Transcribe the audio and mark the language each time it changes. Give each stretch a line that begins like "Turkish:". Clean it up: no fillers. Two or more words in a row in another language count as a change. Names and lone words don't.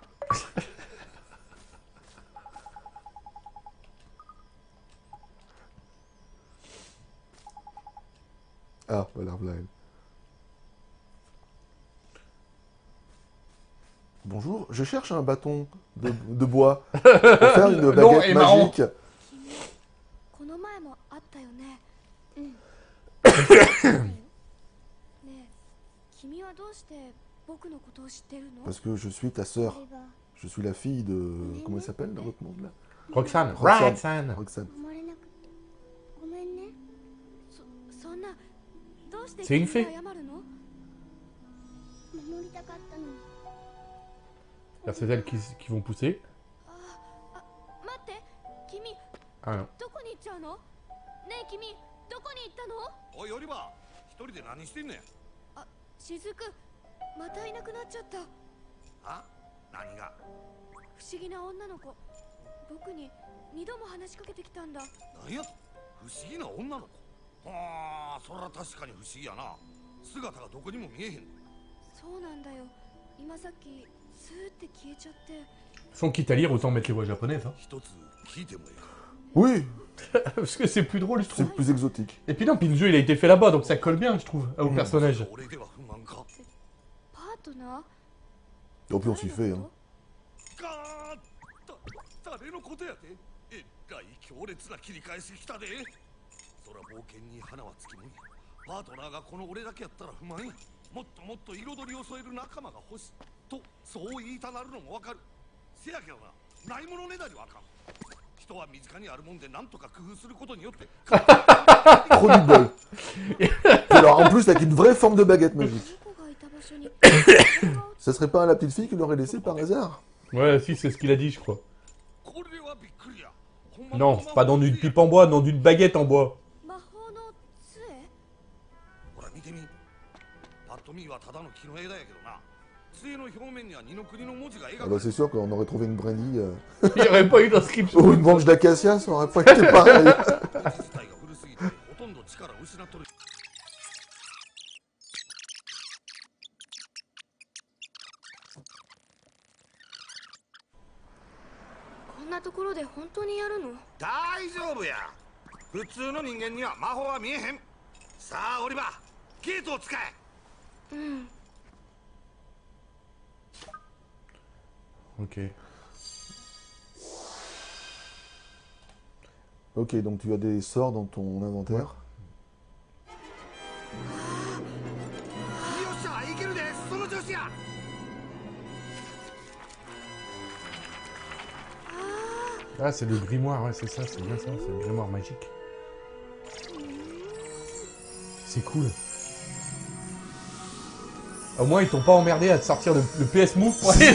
French: Ah, voilà, voilà. Bonjour, je cherche un bâton de bois pour faire une baguette magique.
Japanese: この前もあったよね。ねえ、君はどうして僕のことを知ってるの？
French: Parce que je suis ta sœur. Je suis la fille de... Comment elle s'appelle dans votre monde là? Roxane. Roxane. C'est une fée. C'est elles qui vont pousser. Ah non.
Japanese: おいオリバー、一人で何してんねん。あ、雫、またいなくなっちゃった。あ？何が？不思議な女の子。僕に2度も話しかけてきたんだ。何やと？不思議な女の子。 ああ、そら確かに不思議やな。姿がどこにも見えへん。そうなんだよ。今さっきスーって消えちゃって。
French: Sans quitte à lire, autant mettre les voix japonaises. Hein.
Japanese: 一つ聞いてもいいか。
French: Oui, Parce que c'est plus drôle, je c'est trouve. plus exotique. Et puis non, Pinjo, il a été fait là-bas, donc ça colle bien, je trouve, au personnage.
Japanese: 俺では不満か。パートナー？
French: Et puis on s'y fait, hein.
Japanese: ガーッ誰のことやで。えらい強烈な切り返し来たで。そら冒険に花はつきもんや。パートナーがこの俺だけやったら不満や。もっともっと彩りを添える仲間が欲しいとそう言いたなるのもわかる。せやけどな、ないものねだりはあかん。人は身近にあるもんでなんとか工夫することによって。
French: Trop du bol. Et alors, en plus, avec une vraie forme de baguette magique.
Japanese: どこがいた場所に
French: Ça serait pas la petite fille qui l'aurait laissé par hasard? Ouais, si, c'est ce qu'il a dit, je crois.
Japanese: これはびっくりや。ほんま
French: Non, pas dans d'une pipe en bois, non, d'une baguette en bois.
Japanese: 魔法の杖？ほら見てみ。パッと見はただの木の枝やけどな。杖の表面には二の国の文字が描
French: Ah
Japanese: か
French: bah
Japanese: れて
French: c'est
Japanese: る。
French: sûr qu'on aurait trouvé une brindille. Il n'y aurait pas eu d'inscription. Ou une branche d'acacia, ça aurait pas été pareil.
Japanese: 自体が古すぎてほとんど力を失っとる。こんなところで本当にやるの？大丈夫や。普通の人間には魔法は見えへん。さあオリバー、ゲートを使え。うん。
French: Ok. Ok, donc tu as des sorts dans ton inventaire.
Japanese: よっしゃ、いけるで。その調子や。
French: Ah, c'est le grimoire, ouais, c'est ça, c'est bien ça, c'est le grimoire magique. C'est cool. Au moins, ils t'ont pas emmerdé à te sortir le PS Move pour aller...